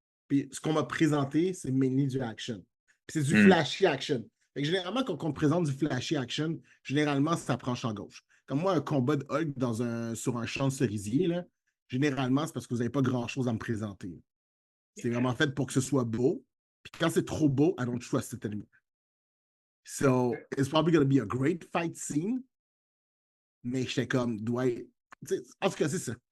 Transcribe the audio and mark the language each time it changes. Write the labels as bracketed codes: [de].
[fr] Puis ce qu'on m'a présenté, c'est mainly du action. Puis c'est du flashy action. Fait que généralement, quand on te présente du flashy action, généralement, ça prend champ gauche. Comme moi, un combat de Hulk sur un champ de cerisier, là, généralement, c'est parce que vous n'avez pas grand-chose à me présenter. C'est vraiment fait pour que ce soit beau. Puis quand c'est trop beau, [en] I don't trust it anymore. So, it's probably going to be a great fight scene. [fr] Mais j'étais comme, en tout cas, c'est ça.